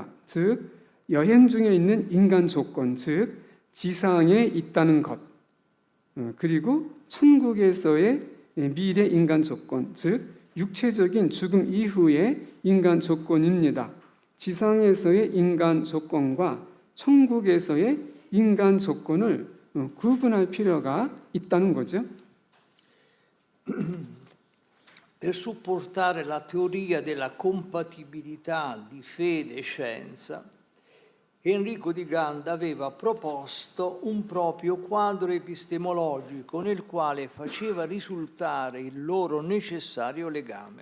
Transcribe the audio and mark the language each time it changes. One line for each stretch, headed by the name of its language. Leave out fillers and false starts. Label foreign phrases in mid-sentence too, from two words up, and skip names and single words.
Korean: 즉, 여행 중에 있는 인간 조건, 즉 지상에 있다는 것, 그리고 천국에서의 미래 인간 조건, 즉 육체적인 죽음 이후의 인간 조건입니다. 지상에서의 인간 조건과 천국에서의 인간 조건을 구분할 필요가 있다는 거죠.
Italian: Per supportare la teoria della compatibilità di fede e scienza, Enrico di Gand aveva proposto un proprio quadro epistemologico nel quale faceva risultare il loro necessario legame.